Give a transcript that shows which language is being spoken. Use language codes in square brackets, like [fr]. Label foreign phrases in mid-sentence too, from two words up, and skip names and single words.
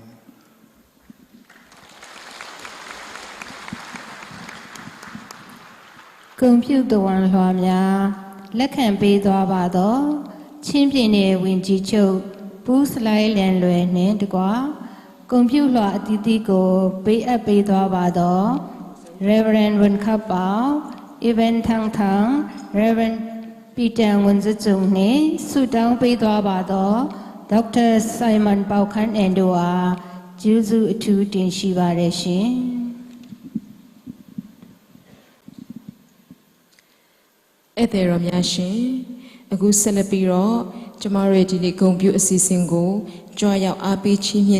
[my] ဂုဏ်ပြုတော်ဝန်လွှာများလက်ခံပေးသွားပါသောချင်းပြည်နယ်ဝန်ကြီးချုပ်ဘူးစလိုက်လန်လွယ်နှင့်တကွာဂုဏ်ပြုလွှာအသီးသီးကိုပေးအပ်ပေးသွားပါသော Reverend Wen Khap Pao Evan Thang Thang Reverend Peter Wen Zung နှင့်ဆုတောင်းပေးသွားပါသော Dr. Simon Pao Khan and တို့အားကျေးဇူးအထူးတင်ရှိပါရရှင် ဧည့်သည်တော်များရှင်အခုဆက်လက်ပြီးတော့ကျမတို့ရဲ့ဒီနေ့ဂုဏ်ပြုအစီအစဉ်ကိုကြွားရောက်အားပေးချီးမြှင့်